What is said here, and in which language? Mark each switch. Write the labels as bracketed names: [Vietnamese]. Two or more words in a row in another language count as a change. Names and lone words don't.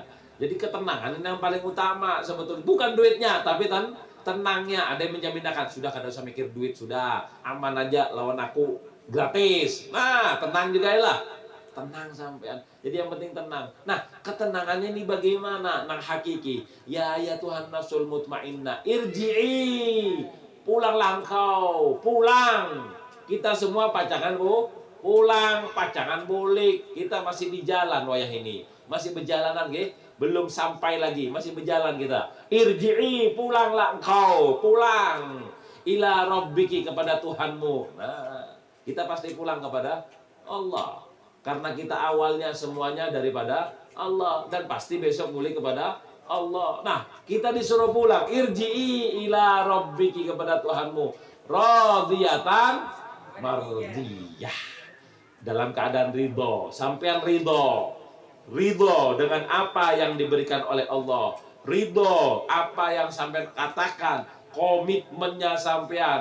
[Indonesian] Jadi ketenangan ini yang paling utama sebetulnya, bukan duitnya, tapi tenangnya. Ada yang menjaminkan, sudah kada usah mikir duit, sudah aman aja, lawan aku gratis. Nah, tenang juga ya lah. Tenang sampean. Jadi yang penting tenang. Nah, ketenangannya ini bagaimana? [Banjar] Nang hakiki. [Arabic] Ya Tuhan النفس المطمئنة, irji'i. [Indonesian] Pulanglah engkau, pulang. [Banjar] Kita semua pacangan, Bu. Pulang, pacangan boleh. Kita masih di jalan wayah ini. Masih berjalanan, nggih. [Indonesian] Belum sampai lagi, masih berjalan kita. Irji'i, pulanglah engkau, pulang. [Arabic] إلى ربك, [Indonesian] kepada Tuhanmu. Nah, kita pasti pulang kepada Allah. Karena kita awalnya semuanya daripada Allah, dan pasti besok mulai kepada Allah. Nah, kita disuruh pulang. [Arabic] ارجعي إلى ربك, [Indonesian] kepada Tuhanmu. [Arabic] راضية مرضية. [Indonesian] Dalam keadaan ridho. Sampean ridho. Ridho dengan apa yang diberikan oleh Allah. Ridho apa yang sampean katakan. Komitmennya sampean.